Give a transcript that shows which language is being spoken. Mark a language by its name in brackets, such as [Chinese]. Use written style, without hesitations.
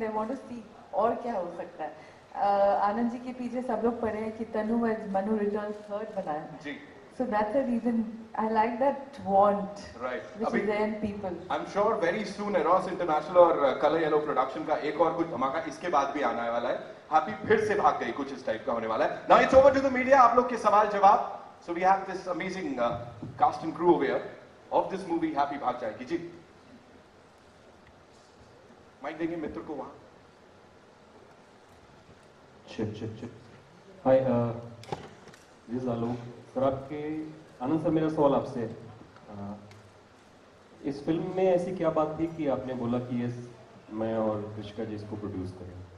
[English] They want to see [Hindi] और क्या हो सकता है। आनंद जी के पीछे सब लोग पढ़े हैं कि तनु एज मनु रिटर्न्स थर्ड बनाया जी। [English] So that's the reason I like that want, Right. which is there in people. I'm sure very soon [Hindi] Eros International और Color Yellow Production का एक और कुछ धमाका इसके बाद भी आने वाला है। हैप्पी फिर से भाग गई, कुछ इस टाइप का होने वाला है। [English] Now it's over to the media, [Hindi] आप लोग के सवाल जवाब। [English] So we have this amazing cast and crew over here of this movie Happy Bhaag Jayegi ji. [Hindi] माइक देंगे मित्र को वहाँ। [English] Chip. Hi, this is Alok. [Hindi] Sir आपके आनंद सर, मेरा सवाल आपसे है, इस फिल्म में ऐसी क्या बात थी कि आपने बोला कि ये मैं और कृषिका जी इसको प्रोड्यूस करें?